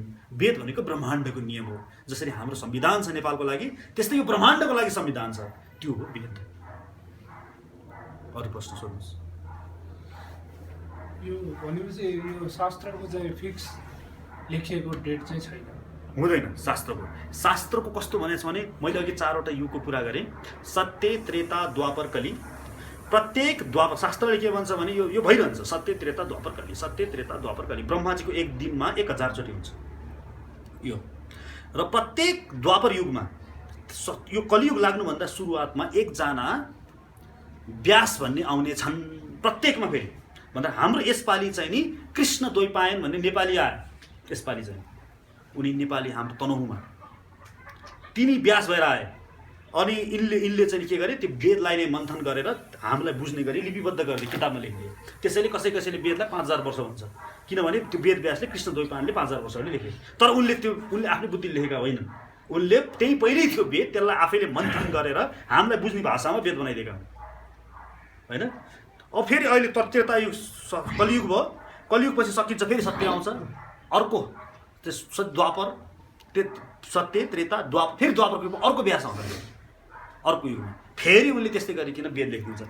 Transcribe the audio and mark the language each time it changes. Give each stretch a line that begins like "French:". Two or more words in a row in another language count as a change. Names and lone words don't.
Nepali: वेद भनेको ब्रह्माण्डको नियम हो। जसरी हाम्रो संविधान छ नेपालको लागि, त्यस्तै यो ब्रह्माण्डको लागि संविधान छ, त्यो हो वेद। अरू प्रश्न सोध्नुहोस्। यो भनेपछि यो शास्त्रको चाहिँ फिक्स लेखिएको डेट चाहिँ छैन? हुँदैन। शास्त्रको कस्तो भनेको छ भने, मैले अघि 4वटा युगको कुरा गरेँ, सत्य, त्रेता, द्वापर, कली। प्रत्येक द्वापर, शास्त्रले के भन्छ भने यो भइरहन्छ, सत्य, त्रेता, द्वापर, कली, सत्य, त्रेता, द्वापर, कली। ब्रह्माजीको एक दिनमा 1000 चोटि हुन्छ यो। र प्रत्येक द्वापर युगमा, यो कलियुग लाग्नुभन्दा सुरुवातमा एकजना व्यास भन्ने आउने छन् प्रत्येकमा। फेरि भन्दा हाम्रो यसपालि चाहिँ नि कृष्ण द्वैपायन भन्ने नेपाली आए। यसपालि चाहिँ उनी नेपाली हाम्रो तनहुमा तिनी व्यास भएर आए। अनि यिनले चाहिँ के गरे, त्यो वेदलाई नै मन्थन गरेर हामीलाई बुझ्ने गरी लिपिबद्ध गर्ने, किताबमा लेखिदिए। त्यसैले कसैले वेदलाई 5000 वर्ष भन्छ, किनभने त्यो वेद व्यासले कृष्ण द्वैपायनले 5000 वर्ष अगाडि लेखे। तर उनले आफ्नो बुद्धिले लेखेका होइनन्। उनले त्यही पहिल्यै थियो वेद, त्यसलाई आफैले मन्थन गरेर हामीलाई बुझ्ने भाषामा वेद बनाइदिएका हुन्, होइन? अब फेरि अहिले त्रेता युग, कलियुग भयो, कलियुगपछि सकिन्छ, फेरि सत्य आउँछ, अर्को द्वापर, सत्य, त्रेता, द्वापर, फेरि द्वापरको युगमा अर्को व्यास आउँछ, अर्को युगमा फेरि उनले त्यस्तै गरिकन वेद लेखिदिन्छन्।